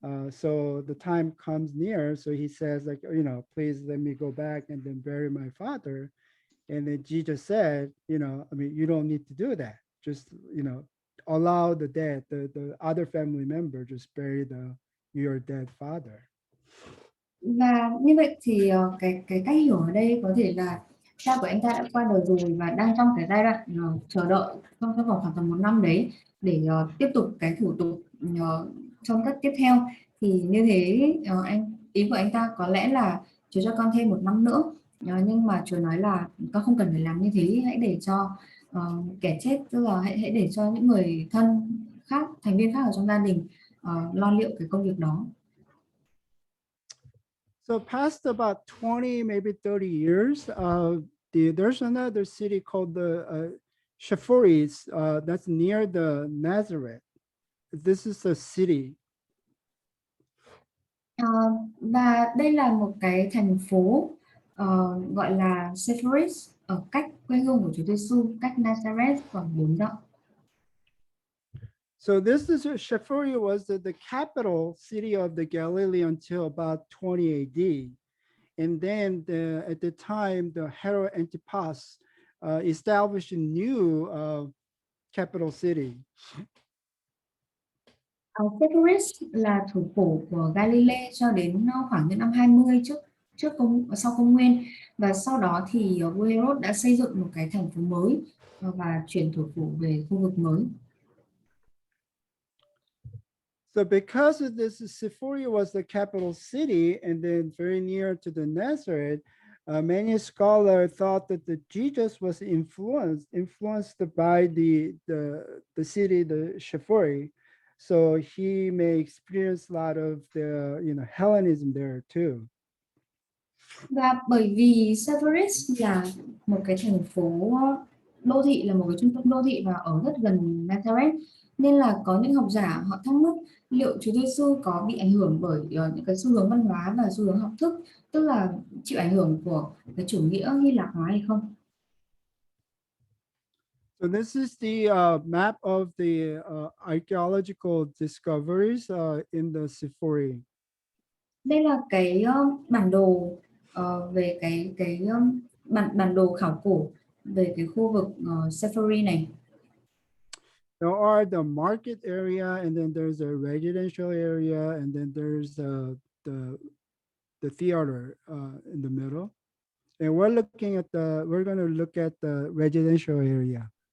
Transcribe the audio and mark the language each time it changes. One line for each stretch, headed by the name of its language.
English: So the time comes near, so he says like, please let me go back and then bury my father. And then Jesus said, I mean, you don't need to do that. Just allow the other family member just bury your dead father.
Vietnamese: Và như vậy thì cái cách hiểu ở đây có thể là cha của anh ta đã qua đời rồi và đang trong cái giai đoạn chờ đợi trong cái vòng khoảng tầm 1 năm đấy để tiếp tục cái thủ tục trong các tiếp theo. Thì như thế ý của anh ta có lẽ là Chúa cho con thêm 1 năm nữa. Nhưng mà Chúa nói là con không cần phải làm như thế, hãy để cho kẻ chết, tức là hãy để cho những người thân khác, thành viên khác ở trong gia đình lo liệu cái công việc đó.
English: So past about 20, maybe 30 years, there's another city called the Shaphoris that's near the Nazareth. This is a city.
Vietnamese: Và đây là một cái thành phố gọi là Sepphoris, ở cách quê hương của Chúa Giêsu, cách Nazareth khoảng 4 dặm.
English: So this is Shaphuri was the capital city of the Galilee until about 20 AD. And then at the time, the Herod Antipas established a new capital city.
Vietnamese: Sepphoris là thủ phủ của Galilee cho đến khoảng những năm 20 sau công nguyên, và sau đó thì vua Herod đã xây dựng một cái thành phố mới và chuyển thủ phủ về khu vực mới.
English: So because of this, Sepphoria was the capital city and then very near to the Nazareth, many scholars thought that the Jesus was influenced by the city, the Sepphoria. So he may experience a lot of the Hellenism there too.
Vietnamese: Và bởi vì Sepphoris là một cái thành phố đô thị, là một cái trung tâm đô thị và ở rất gần Nazareth, nên là có những học giả họ thắc mắc liệu Chúa Giêsu có bị ảnh hưởng bởi những cái xu hướng văn hóa và xu hướng học thức, tức là chịu ảnh hưởng của cái chủ nghĩa Hy Lạp hóa hay không.
English: So this is the map of the archaeological discoveries in the Sepphoria.
Vietnamese: Đây là cái bản đồ về cái bản đồ khảo cổ về cái khu vực Sepphoria này.
English: There are the market area, and then there's a residential area, and then there's the theater in the middle. And we're going to look at the residential area.